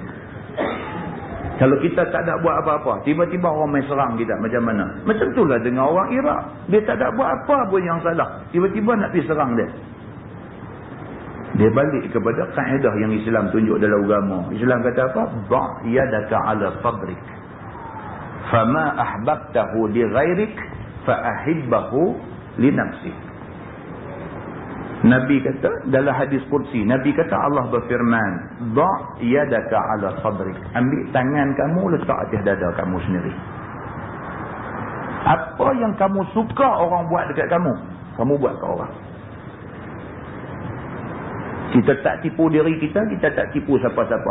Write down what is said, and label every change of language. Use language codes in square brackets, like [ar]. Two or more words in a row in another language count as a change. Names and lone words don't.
[ms] Kalau kita tak ada buat apa-apa, tiba-tiba orang main serang kita macam mana? Macam itulah dengan orang Iraq. Dia tak ada buat apa pun yang salah. Tiba-tiba nak pergi serang dia. Dia balik kepada kaedah yang Islam tunjuk dalam agama. Islam kata apa? [ar] دع يدك على صدرك. فما أحببته لغيرك فأحببه لنفسك. [ms] Nabi kata dalam hadis qudsi, Nabi kata Allah berfirman, [ar] "دع يدك على صدرك." [ms] Ambil tangan kamu letak atas dada kamu sendiri. Apa yang kamu suka orang buat dekat kamu, kamu buat ke orang. Kita tak tipu diri kita, kita tak tipu siapa-siapa.